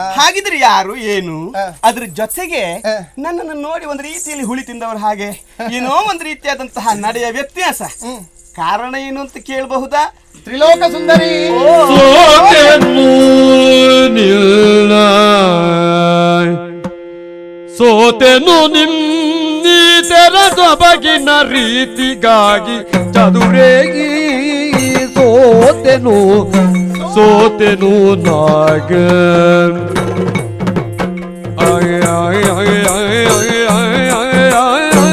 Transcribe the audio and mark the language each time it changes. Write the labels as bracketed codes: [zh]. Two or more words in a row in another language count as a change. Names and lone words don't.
[kn] ಹಾಗಿದ್ರೆ ಯಾರು ಏನು? ಆ. ಅದ್ರ ಜೊತೆಗೆ ಆ. ನನ್ನನ್ನು ನೋಡಿ ಒಂದು ರೀತಿಯಲ್ಲಿ ಹುಳಿ ತಿಂದವರು ಹಾಗೆ ಏನೋ ಒಂದು ರೀತಿಯಾದಂತಹ ನಡೆಯ ವ್ಯತ್ಯಾಸ. ಹ್ಮ್. ಕಾರಣ ಏನು ಅಂತ ಕೇಳಬಹುದಾ? ತ್ರಿಲೋಕ ಸುಂದರಿ. ಸೋತೆನು ನಿಲ್ಲ ಸೋತೆನು ನಿನ್ನಿತರ ಸೊಬಗಿನ ರೀತಿಗಾಗಿ ಚದುರೇಗಿ ಸೋತೆನು ಸೋತೆನು ನಾಗ ಆಯ್ ಆಯ್ ಆಯ್ ಆಯ್ ಆಯ್ ಆಯ್ ಆಯ್ ಆಯ್